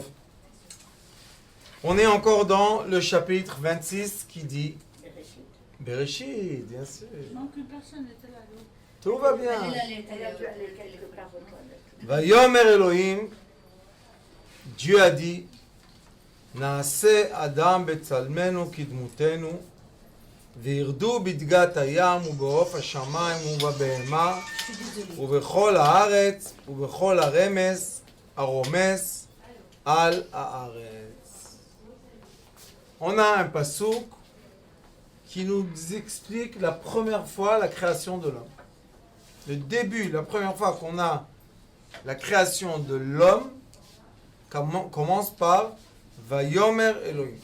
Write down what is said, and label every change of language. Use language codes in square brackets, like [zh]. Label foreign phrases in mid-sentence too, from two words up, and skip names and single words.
[fr] On est encore dans le chapitre 26 qui dit Bereshit, bien sûr. Non, qu'une personne était là. Tout va bien. Elle a dû aller quelque part aux toilettes. [he] ויאמר אלהים, [fr] Dieu a dit, [he] נעשה אדם בצלמנו כדמותנו, וירדו בדגת הים ובעוף השמיים ובבהמה ובכל הארץ ובכל הרמס הרומס על הארץ. [fr] On a un passouk qui nous explique la première fois la création de l'homme. Le début, la première fois qu'on a la création de l'homme, commence par [he] ויאמר אלהים.